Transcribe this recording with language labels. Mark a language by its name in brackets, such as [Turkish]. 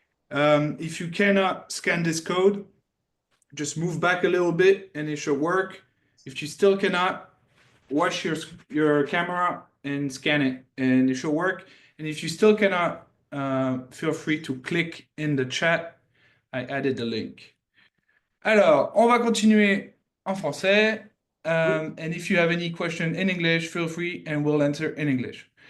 [English] If you cannot scan this code, just move back a little bit and it should work. If you still cannot, watch your camera and scan it and it should work. And if you still cannot, feel free to click in the chat. I added the link. [French] Alors, on va continuer en français. [English] And if you have any question in English, feel free and we'll answer in English.